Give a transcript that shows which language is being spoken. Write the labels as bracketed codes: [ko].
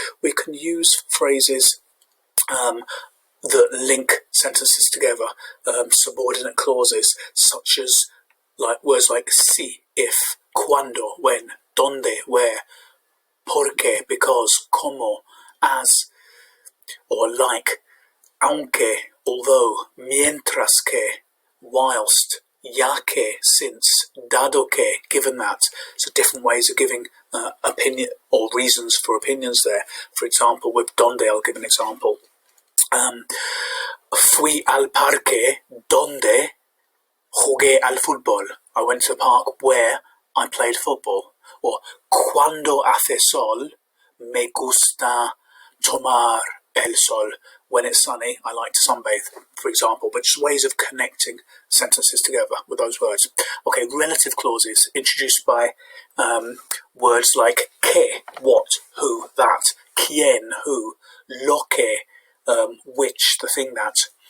[en] We can use phrases that link sentences together, subordinate clauses, such as words like si, if, cuando, when, donde, where, porque, because, como, as, or like, aunque, although, mientras que, whilst, ya que, since, dado que, given that. So different ways of giving opinion or reasons for opinions there. For example, with donde, I'll give an example. [es] Fui al parque donde jugué al fútbol. [en] I went to the park where I played football. [es] Or cuando hace sol, me gusta tomar el sol. [en] When it's sunny, I like to sunbathe, for example, but just ways of connecting sentences together with those words. Okay, relative clauses introduced by words like que, what, who, that, quien, who, lo que, which, the thing that.